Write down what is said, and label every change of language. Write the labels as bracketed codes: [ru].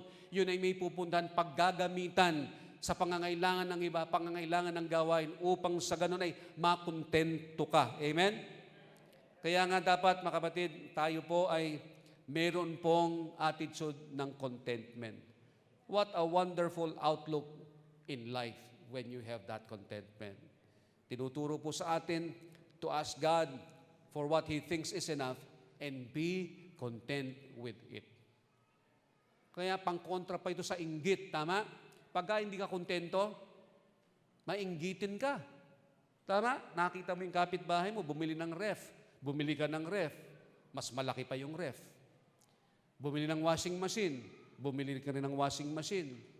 [tl] Yun ay may pupuntahan, paggagamitan sa pangangailangan ng iba, pangangailangan ng gawain, upang sa ganun ay makontento ka. Amen? Kaya nga dapat, mga kapatid, tayo po ay meron pong attitude ng contentment. [en] What a wonderful outlook in life when you have that contentment. [tl] Tinuturo po sa atin [en] to ask God for what He thinks is enough and be content with it. [tl] Kaya pangkontra pa ito sa inggit, tama? Pagka hindi ka kontento, mainggitin ka. Tama? Nakita mo yung kapitbahay mo, bumili ng ref. Bumili ka ng ref, mas malaki pa yung ref. Bumili ng washing machine, bumili ka rin ng washing machine.